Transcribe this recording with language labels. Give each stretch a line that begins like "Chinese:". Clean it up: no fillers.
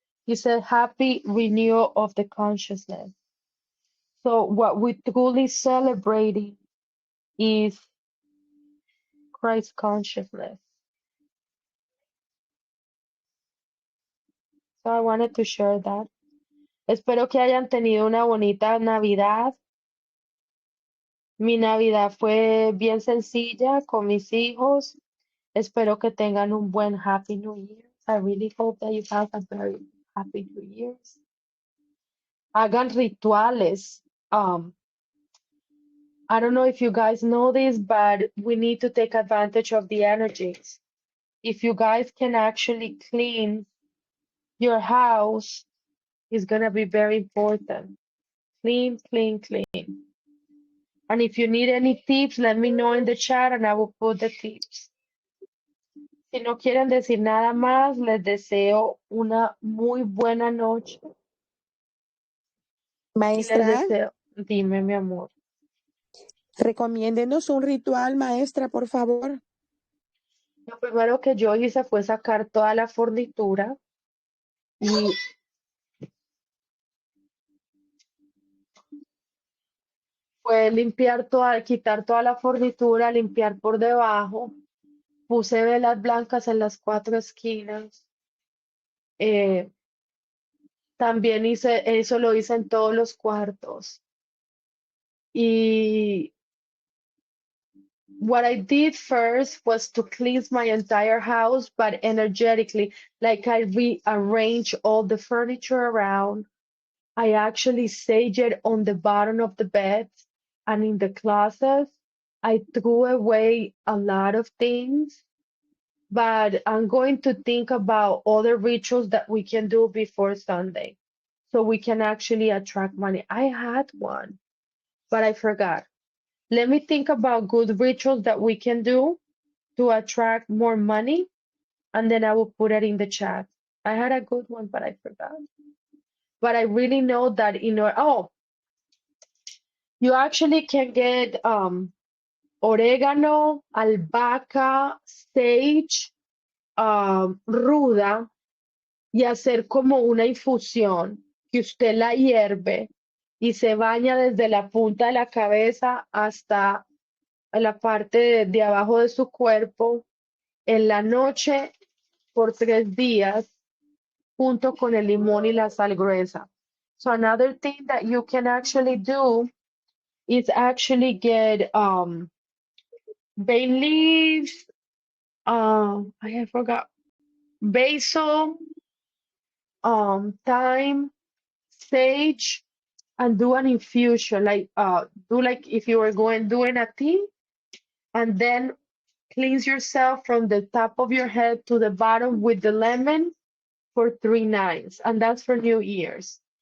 English: He said, happy renewal of the consciousness. So what we truly celebrating is Christ consciousness. So I wanted to share that.
Spanish: Espero que hayan tenido una bonita Navidad. Mi Navidad fue bien sencilla con mis hijos. Espero que tengan un buen
English: Happy New Year. I really hope that you have a very Happy New Year.
Spanish: Hagan rituales.
English: I don't know if you guys know this, but we need to take advantage of the energies. If you guys can actually clean your house, it's gonna be very important. Clean, clean, clean. And if you need any tips, let me know in the chat and I will put the tips.
Spanish: Si no quieren decir nada más, les deseo una muy buena noche y les Maestra, deseo, dime mi amor. recomiéndenos un ritual, maestra, por favor. Lo primero que yo hice fue sacar toda la fornitura y fue limpiar toda, quitar toda la fornitura, limpiar por debajo. Puse velas blancas en las 4 esquinas. También hice, eso lo hice en todos los cuartos.
English: Y what I did first was to cleanse my entire house, but energetically, like I rearrange all the furniture around. I actually sage it on the bottom of the bed and in the closets. I threw away a lot of things, but I'm going to think about other rituals that we can do before Sunday so we can actually attract money. I had one, but I forgot. Let me think about good rituals that we can do to attract more money, and then I will put it in the chat. I had a good one, but I forgot. But I really know that you actually can get orégano, albahaca, sage, ruda,
Spanish: y hacer como una infusión que usted la hierve y se baña desde la punta de la cabeza hasta la parte de abajo de su cuerpo en la noche por 3 días junto con el limón y la sal gruesa.
English: So another thing that you can actually do is actually get bay leaves, I forgot, basil, thyme, sage, and do an infusion, like do like if you were doing a tea, and then cleanse yourself from the top of your head to the bottom with the lemon for 3 nights, and that's for New Year's.